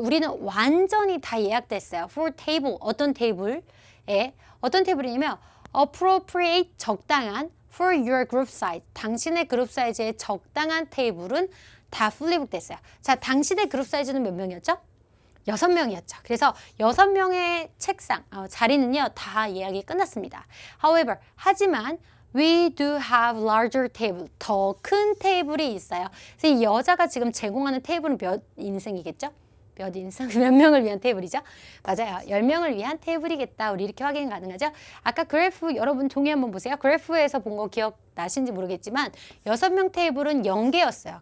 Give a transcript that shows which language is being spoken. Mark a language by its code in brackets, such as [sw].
[ko] 우리는 완전히 다 예약됐어요. [en] For table. [ko] 어떤 테이블에 어떤 테이블이냐면 [en] appropriate [ko] 적당한 [en] for your group size. [ko] 당신의 그룹 사이즈에 적당한 테이블은 다 [en] fully booked [ko] 됐어요. 자, 당신의 그룹 사이즈는 몇 명이었죠? 6명이었죠. 그래서 6명의 책상, 자리는요, 다 예약이 끝났습니다. [en] However, [ko] 하지만 [en] we do have larger table. [ko] 더 큰 테이블이 있어요. 그래서 이 여자가 지금 제공하는 테이블은 몇 인승이겠죠? 몇 인승? 몇 명을 위한 테이블이죠? 맞아요. 10명을 위한 테이블이겠다. 우리 이렇게 확인 가능하죠? 아까 그래프 여러분 종이 한번 보세요. 그래프에서 본 거 기억나신지 모르겠지만 6명 테이블은 0개였어요.